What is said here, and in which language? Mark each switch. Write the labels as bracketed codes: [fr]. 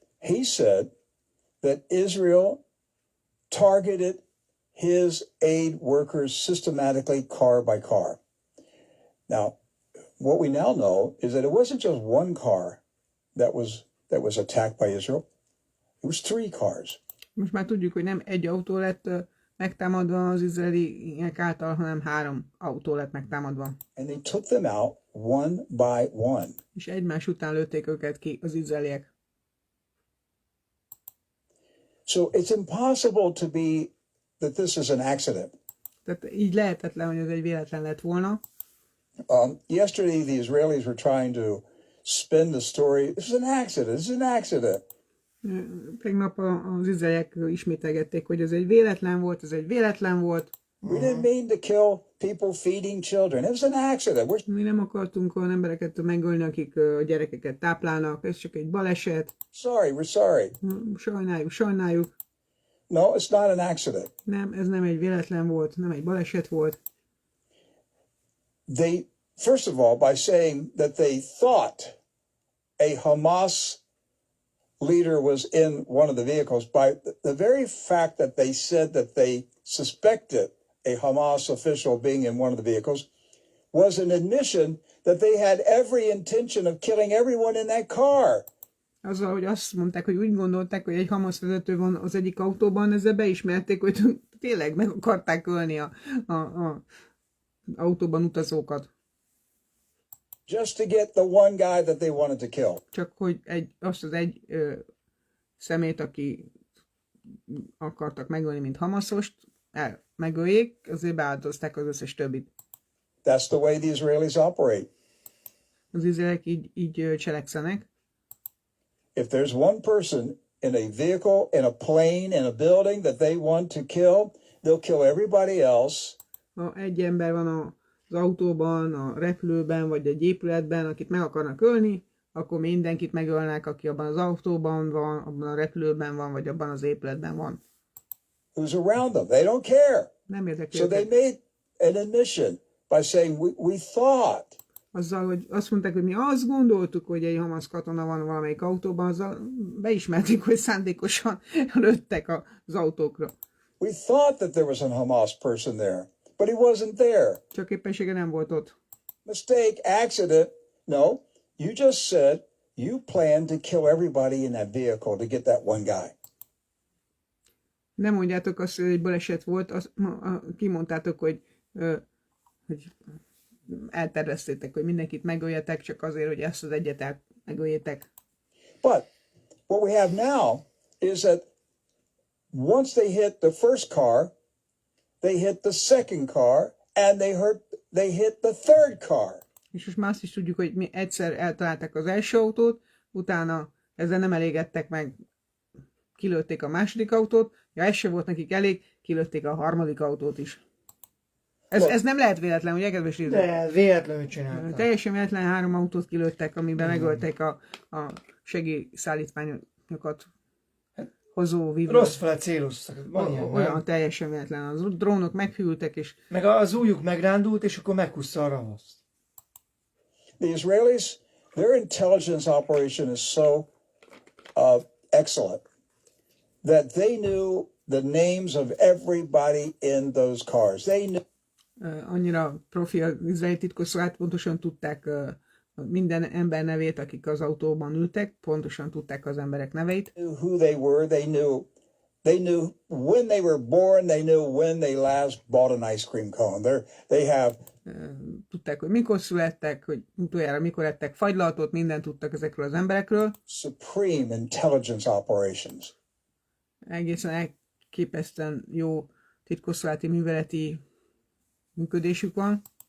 [en] He said that Israel targeted his aid workers systematically, car by car. Now, what we now know is that it wasn't just one car that was attacked by Israel. It was 3 cars. [hu] Most már tudjuk, hogy nem egy autó lett megtámadva az izraeliek által, hanem 3 autó lett megtámadva. [en] And they took them out one by one. [hu] És egymás után lőtték őket ki az izraeliek. [en] So it's impossible to be that this is an accident. [hu] Tehát így lehetetlen, hogy ez egy véletlen lett volna. [en] Yesterday the Israelis were trying to spin the story. This is an accident. This is an accident. [hu] Tegnap az izraeliek ismételgették, hogy ez egy véletlen volt, ez egy véletlen volt. [en] We didn't mean to kill people feeding children. It was an accident. [hu] Mi nem akartunk olyan embereket megölni, akik a gyerekeket táplálnak, ez csak egy baleset. [en] Sorry, we're sorry. [hu] Sajnáljuk. [en] No, it's not an accident. [hu] Nem, ez nem egy véletlen volt, nem egy baleset volt. [en] They, first of all, by saying that they thought a Hamas leader was in one of the vehicles, by the very fact that they said that they suspected a Hamas official being in one of the vehicles was an admission that they had every intention of killing everyone in that car. [hu] Azzal, hogy azt mondták, hogy úgy gondolták, hogy egy Hamas vezető van az egyik autóban, ezzel beismerték, hogy tényleg meg akarták ölni a autóban utazókat. [en] Just to get the one guy that they wanted to kill. [hu] Csak hogy azt az egy szemét, aki akartak megölni, mint Hamasost, megöljék, azért beáldozták az összes többit. [en] That's the way the Israelis operate. [hu] Az izraeliek így cselekszenek. [en] If there's one person in a vehicle, in a plane, in a building that they want to kill, they'll kill everybody else. [hu] Ha egy ember van az autóban, a repülőben, vagy egy épületben, akit meg akarnak ölni, akkor mindenkit megölnek, aki abban az autóban van, abban a repülőben van, vagy abban az épületben van. [en] Who's around them? They don't care. [hu] Nem érdekli [en] So they made an admission by saying, we thought. [hu] Azzal, hogy azt mondták, hogy mi azt gondoltuk, hogy egy Hamas katona van valamelyik autóban, azzal beismerték, hogy szándékosan lőttek az autókra. [en] We thought that there was a Hamas person there, but he wasn't there. [hu] Csak éppensége nem volt ott. [en] Mistake, accident. No, you just said you planned to kill everybody in that vehicle to get that one guy. [hu] Nem mondjátok azt, hogy egy baleset volt, kimondtátok, hogy elterveztétek, hogy mindenkit megöljetek, csak azért, hogy ezt az egyet megöljétek. [en] But What we have now is that once they hit the first car, they hit the second car, and they hit the third car. [hu] És most már azt is tudjuk, hogy mi egyszer eltalálták az első autót, utána ezzel nem elégedtek meg, kilőtték a második autót, ja, ez sem volt nekik elég, kilőtték a harmadik autót is. Ez nem lehet véletlen, ugye, kedves nézők? De véletlenül csinálták. Teljesen véletlen 3 autót kilőttek, amiben megölték a segélyszállítmányokat hozó vívót. Rossz fele céloztak. Olyan teljesen véletlen. A drónok meghűltek, és... Meg az ujjuk megrándult, és akkor meghúzta a ravaszt. [en] The Israelis, their intelligence operation is so excellent that they knew the names of everybody in those cars. They knew [hu] Annyira profi az izraeli titkosszolgálat, pontosan tudták minden ember nevét, akik az autóban ültek, pontosan tudták az emberek neveit. [en] who they were. They knew when they were born. They knew when they last bought an ice cream cone. They have [hu] Tudták, hogy mikor születtek, hogy utoljára mikor ettek fagylaltot, mindent tudtak ezekről az emberekről. [en] supreme intelligence operations. [hu] Egészen elképesztően jó titkosszolgálati műveleti működésük van.